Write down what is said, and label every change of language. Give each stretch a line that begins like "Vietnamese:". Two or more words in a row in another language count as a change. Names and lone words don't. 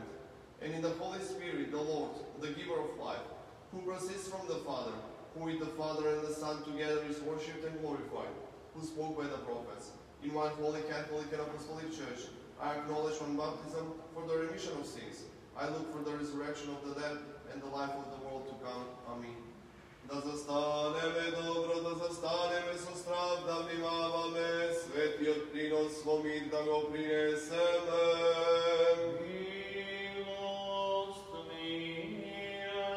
English: And in the Holy Spirit, the Lord, the giver of life, who proceeds from the Father, who with the Father and the Son together is worshipped and glorified, who spoke by the prophets. In one holy Catholic and Apostolic Church, I acknowledge one baptism for the remission of sins. I look for the resurrection of the dead and the life of the world to come. Amen.
Macedonian: Да застанеме добро, да застанеме со страв, да внимаваме, светиот принос во мир да го принесеме. Милост мира